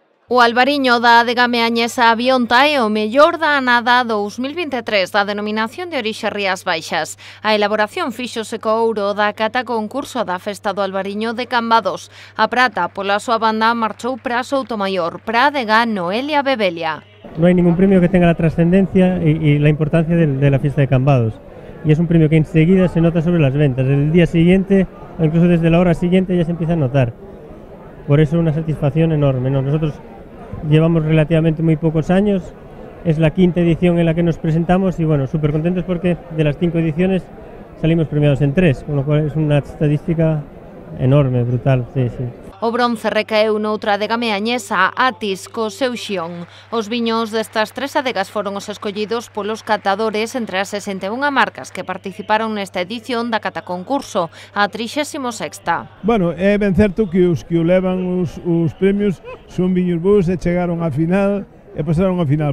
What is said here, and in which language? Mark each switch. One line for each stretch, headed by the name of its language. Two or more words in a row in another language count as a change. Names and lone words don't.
Galician: O albariño da adega meañesa Abionta é o mellor da anada 2023 da denominación de orixe Rías Baixas. A elaboración fíxose co ouro da cata concurso da festa do albariño de Cambados. A prata, pola súa banda, marchou para Soutomaior, para a adega Noelia Bebelia.
Spanish: No hay ningún premio que tenga la trascendencia y la importancia de la fiesta de Cambados. Y es un premio que enseguida se nota sobre las ventas. El día siguiente, o incluso desde la hora siguiente, ya se empieza a notar. Por eso una satisfacción enorme, ¿no? Nosotros llevamos relativamente muy pocos años, es la quinta edición en la que nos presentamos y bueno, súper contentos porque de las 5 ediciones salimos premiados en 3, con lo cual es una estadística enorme, brutal, sí.
Galician: O bronce recaeu noutra adega meañesa, Atis, co seu xión. Os viños destas 3 adegas foron os escollidos polos catadores entre as 61 marcas que participaron nesta edición da cata concurso, a 36ª. Bueno, é ben certo que os que o levan os premios son viños bons e chegaron á final e pasaron á final.